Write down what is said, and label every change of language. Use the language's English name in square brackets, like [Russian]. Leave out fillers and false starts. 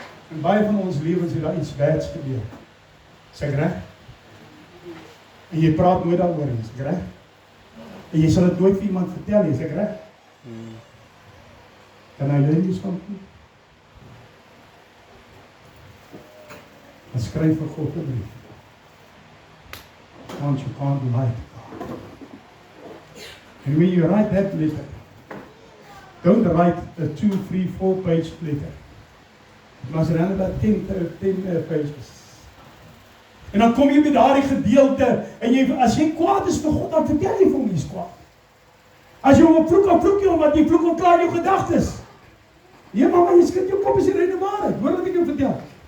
[Afrikaans] En baie van ons lewens het daar iets bads gebeur. Is ek reg? En jy praat nooit daaroor nie, is ek reg? En jy sal dit nooit vir iemand vertel nie, is ek reg? Kan hy leer iets van nie? Dan skryf vir God 'n brief. [English] Want you can't lie to God. And when you write that letter, don't write a 2, 3, 4 page letter. It must run about 10 pages. [Afrikaans] En dan kom jy by daardie gedeelte, en as jy kwaad is vir God, dan vertel jy vir hom jy's kwaad. As jy hom vloek jy hom, want jy vloek hom klaar jou gedagtes. Nee, mama, jy skud jou kop as jy reine waarheid. Hoor wat ek jou vertel.